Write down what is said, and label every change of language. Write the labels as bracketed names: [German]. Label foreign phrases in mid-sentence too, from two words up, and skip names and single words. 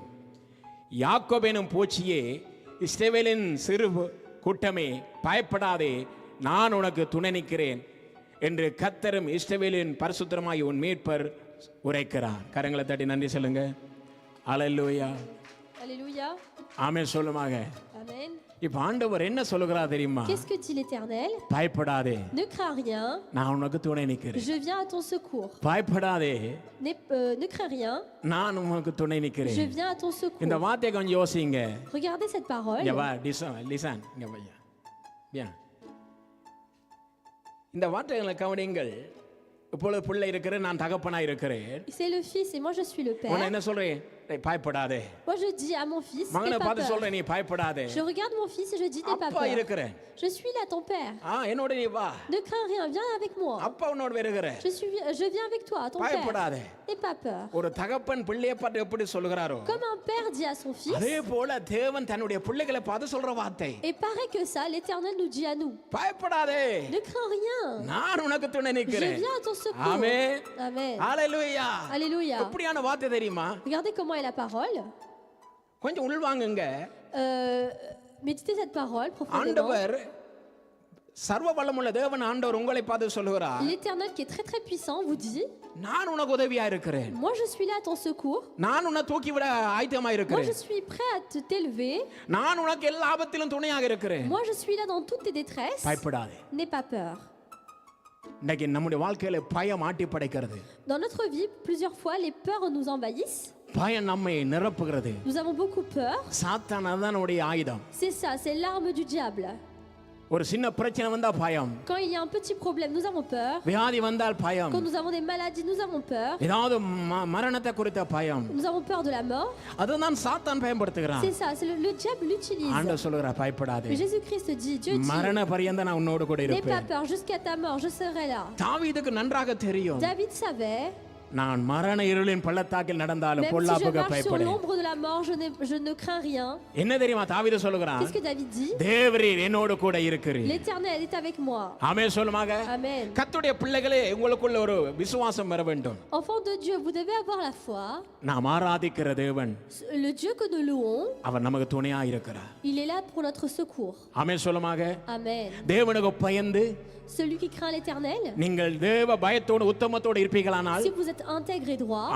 [Tamil] யாக்கோபெனும் பூச்சியே இஸ்ரவேலின் சிறு கூட்டமே பயப்படாதே நான் உனக்கு துணை நிற்கிறேன் என்று கர்த்தரும் இஸ்ரவேலின் பரிசுத்தமாய் உன் மீட்பர் உரைக்கிறார். கரங்களை தட்டி நன்றி சொல்லுங்க. அல்லேலூயா. [French] Alléluia. [Tamil] ஆமென் சொல்லுமாக. [French] Amen. [Tamil] இப்ப ஆண்டவர் என்ன சொல்லுகிறார் தெரியுமா? [French] Qu'est-ce que dit l'Éternel? [Tamil] பயப்படாதே. [French] Ne crains rien. [Tamil] நான் உனக்கு துணை நிற்கிறேன். [French] Je viens à ton secours. [Tamil] பயப்படாதே. [French] Ne crains rien. [Tamil] நான் உனக்கு துணை நிற்கிறேன். [French] Je viens à ton secours. [Tamil] இந்த வார்த்தையை கொஞ்சம் யோசிங்க. [French] Regardez cette parole. [Tamil] இங்க வா லிசன் இங்க வையா. bien இந்த வார்த்தைகளை கவனிங்கள். இப்பொழுது பிள்ளை இருக்கிறேன் நான் தகப்பனா இருக்கிறேன். [French] C'est le fils et moi je suis le père. [Tamil] நான் என்ன சொல்றேன்? பயப்படாதே. [French] Moi je dis à mon fils, [Tamil] மகனை பார்த்து சொல்றேன் நீ பயப்படாதே. [French] Je regarde mon fils et je dis n'aie pas [Tamil] அப்பா [French] peur. [Tamil] இருக்கிறேன். [French] Je suis là ton père. [Tamil] என்னோட நீ வா. [French] Ne crains rien, viens avec moi. [Tamil] அப்பா உன்னோட வருகிறேன். [French] Je viens avec toi, ton père. [Tamil] பயப்படாதே. [French] N'aie pas peur. [Tamil] ஒரு தகப்பன் பிள்ளையை பார்த்து எப்படி சொல்கிறாரோ [French] Comme un père dit à son fils. [Tamil] அதே போல தேவன் தன்னுடைய பிள்ளைகளை பார்த்து சொல்ற வார்த்தை. [French] Et pareil que ça, l'Éternel nous dit à nous. [Tamil] பயப்படாதே. [French] Ne crains rien. [Tamil] நான் உனக்கு துணை நிற்கிறேன். [French] Je viens à ton secours. [Tamil] ஆமென். [French] Amen. [Tamil] அல்லேலூயா. [French] Alléluia. [Tamil] எப்படியான வார்த்தை தெரியுமா? [French] Regardez comment est la parole. [Tamil] கொஞ்சம் உள்வாங்குங்க. [French] Méditez cette parole profondément. [Tamil] ஆண்டவர் சர்வ வல்லமுள்ள தேவன் ஆண்டவர் உங்களை பார்த்து சொல்கிறார். [French] L'Éternel qui est très très puissant vous dit. [Tamil] நான் உனக்கு உதவியா இருக்கிறேன். [French] Moi je suis là à ton secours. [Tamil] நான் உன்னை தூக்கி விட ஆயத்தமா இருக்கிறேன். [French] Moi je suis prêt à t'élever. [Tamil] நான் உனக்கு எல்லா ஆபத்திலும் துணையாக இருக்கிறேன். [French] Moi je suis là dans toutes tes détresses. [Tamil] பயப்படாதே. [French] N'aie pas peur. [Tamil] இன்னைக்கு நம்முடைய வாழ்க்கையில பயம் ஆட்டி படைக்கிறது. [French] Dans notre vie, plusieurs fois les peurs nous envahissent. [Tamil] பயம் நம்மை நிரப்புகிறது. [French] Nous avons beaucoup peur. [Tamil] சாத்தான் அதான் நம்முடைய ஆயுதம். [French] C'est ça, c'est l'arme du diable. [Tamil] ஒரு சின்ன பிரச்சனை வந்தா பயம். [French] Quand il y a un petit problème, nous avons peur. [Tamil] வியாதி வந்தால் பயம். [French] Quand nous avons des maladies, nous avons peur. [Tamil] ஏதாவது மரணத்தை குறித்த பயம். [French] Nous avons peur de la mort. [Tamil] அதுதான் சாத்தான் பயன்படுத்துகிறான். [French] C'est ça, c'est le diable l'utilise. [Tamil] ஆண்டவர் சொல்கிறார் பயப்படாதே. [French] Mais Jésus-Christ dit, Dieu dit, [Tamil] மரண பரியந்த நான் உன்னோடு கூட [French] n'aie pas [Tamil] இருப்பேன். [French] peur, jusqu'à ta mort, je serai là. [Tamil] தாவீதுக்கு நன்றாக தெரியும். [French] David savait. [Tamil] நான் மரண இருளின் பள்ளத்தாக்கில் நடந்தாலும் [French] Même si je [Tamil] பொல்லாப்புக்கு [French] marche sur [Tamil] பயப்படேன். [French] l'ombre de la mort, je ne crains rien. [Tamil] என்ன தெரியுமா தாவீது சொல்கிறான்? [French] Qu'est-ce que David dit? [Tamil] தேவரீர் என்னோடு கூட இருக்கிறீர். [French] L'Éternel est avec moi. [Tamil] ஆமென் சொல்லுமாக. [French] Amen. [Tamil] கர்த்தருடைய பிள்ளைகளே உங்களுக்குள்ள ஒரு விசுவாசம் வர வேண்டும். [French] Enfants de Dieu, vous devez avoir la foi. [Tamil] நாம் ஆராதிக்கிற தேவன் [French] Le Dieu que nous louons, [Tamil] அவர் நமக்கு துணையா இருக்கிறார். [French] il est là pour notre secours. [Tamil] ஆமென் சொல்லுமாக. [French] Amen. [Tamil] தேவனுக்கு பயந்து [French] Celui qui craint l'Éternel, [Tamil] நீங்கள் தேவ பயத்தோடு உத்தமத்தோடு இருப்பீர்களானால் [French] si vous êtes intègre et droit,